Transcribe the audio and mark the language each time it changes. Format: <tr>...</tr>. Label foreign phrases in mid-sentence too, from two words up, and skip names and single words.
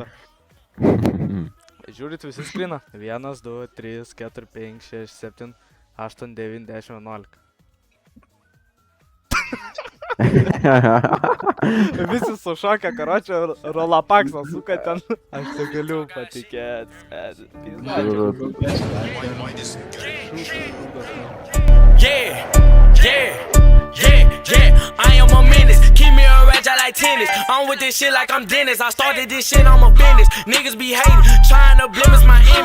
<lt>Žiūrit visi skryną? 1, 2, 3, 4, 5, 6, 7, 8, 9, 10, 11. Visi sušokę, karočią, rolapaksą suka ten. Aš negaliu patikėti.</lt> <en>Yeah. I am a menace. Keep me a ratchet like tennis. I'm with this shit like I'm Dennis. I started this shit, I'm a business. Niggas be hating, trying to blemish my image.</en>